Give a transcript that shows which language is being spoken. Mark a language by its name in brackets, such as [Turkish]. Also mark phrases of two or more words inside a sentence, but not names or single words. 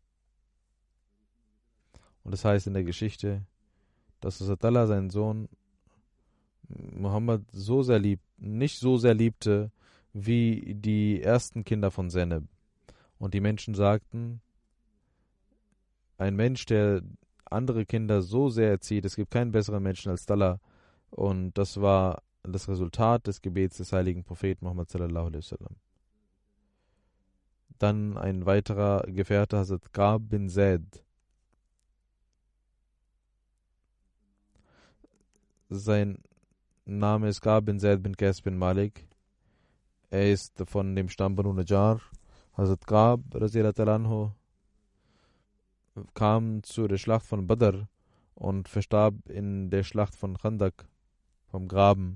[German] Und das heißt in der Geschichte, dass Hazrat Talha seinen Sohn Muhammad nicht so sehr liebte wie die ersten Kinder von Zainab. Und die Menschen sagten, ein Mensch, der andere Kinder so sehr erzieht, es gibt keinen besseren Menschen als Talha. Und das war das Resultat des Gebets des heiligen Propheten Muhammad [Arabic] صلى الله عليه وسلم. [German] Dann ein weiterer Gefährte, Hazrat Ka'b bin Zaid. Sein Name ist Ka'b bin Zaid bin Qais bin Malik. Er ist von dem Stamm Banu Najjar. Hazrat Ka'b [Arabic] رضي الله عنه [German] kam zu der Schlacht von Badr und verstarb in der Schlacht von Khandak, vom Graben.